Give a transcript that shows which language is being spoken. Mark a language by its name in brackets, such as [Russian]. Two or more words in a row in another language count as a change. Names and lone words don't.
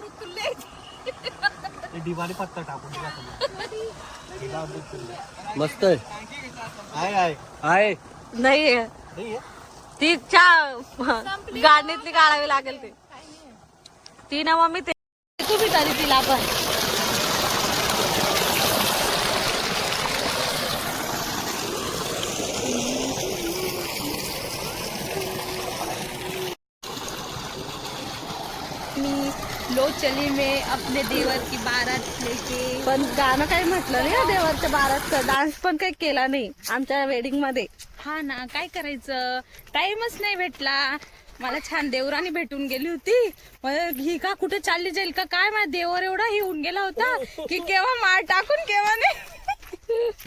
[Marathi] दिवाळी पत्ता टाकून दिला मस्त आहे. आहे आहे नाही ती गाडीतली काढावी लागेल ती ना मम्मी. ते तुम्ही तरी तिला पण [Hindi] लो चली में अपने देवर की बारात लेके. [Marathi] पण गाणं काही म्हटलं नाही देवाच्या बारातचं. डान्स पण काही केला नाही आमच्या वेडिंग मध्ये. हा ना, काय करायचं, टाइमच नाही भेटला. मला छान देवरानी भेटून गेली होती. मग ही का कुठे चालली जाईल का काय, माझा देवर एवढा ही होऊन गेला होता की केव्हा माळ टाकून केव्हा नाही.